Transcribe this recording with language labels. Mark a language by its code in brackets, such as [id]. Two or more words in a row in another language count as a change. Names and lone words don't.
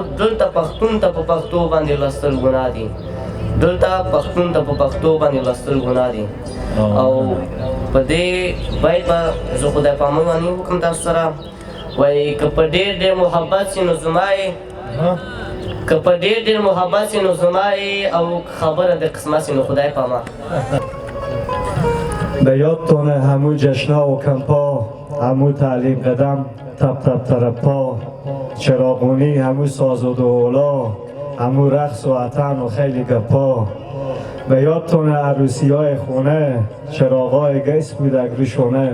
[ps] دلته پښتون ته په پښتو باندې لوستل ګناه دي، دلته پښتون ته په پښتو باندې لوستل ګناه دي. او په دې باید به زه خدای پاماني وکړم تاسو سره. وایي که په ډېر ډېر محبت سي نو زما یې، که په ډېر ډېر محبت سي نو زما یې، او خبره د قسمت سي نو خدای پاما. [fa] به یادتونه همو جشنا و کمپا، همو تعلیم قدم تپ تپ ترپا. چراغونی همو ساز و دولا، همو رقص و عطن و خیلی گپا. به یادتونه عروسی های خونه، چراغای گیس بودک روشونه.